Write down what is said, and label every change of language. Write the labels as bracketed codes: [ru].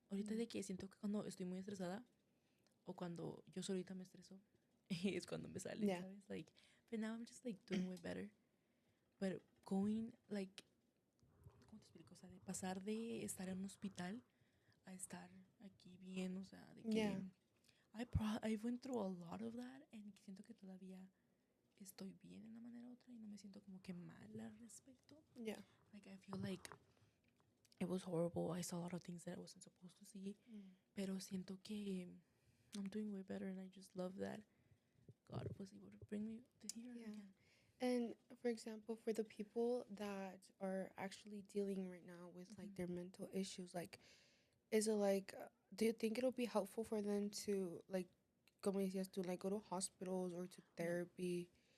[es] Ahorita de que siento que cuando estoy muy estresada o cuando yo solita me estreso es cuando me salen, [en] Yeah. [es] ¿sabes? [en] Like, but now I'm just like doing way better. But going like, [es] ¿cómo te explico? O sea, de pasar de estar en un hospital a estar aquí bien, o sea, de que [en] Yeah. I went through a lot of that and [es] siento que todavía estoy bien en una manera u otra y no me siento como que mal al respecto. [en] Yeah. Like I feel like it was horrible. I saw a lot of things that I wasn't supposed to see. [es] Pero siento que [en] I'm doing way better and I just love that God was able to bring me to here again. And for example, for the people that are actually dealing right now with like their mental issues, like, is it like, do you think it'll be helpful for them to like, [es] como decías, [en] to like go to hospitals or to therapy?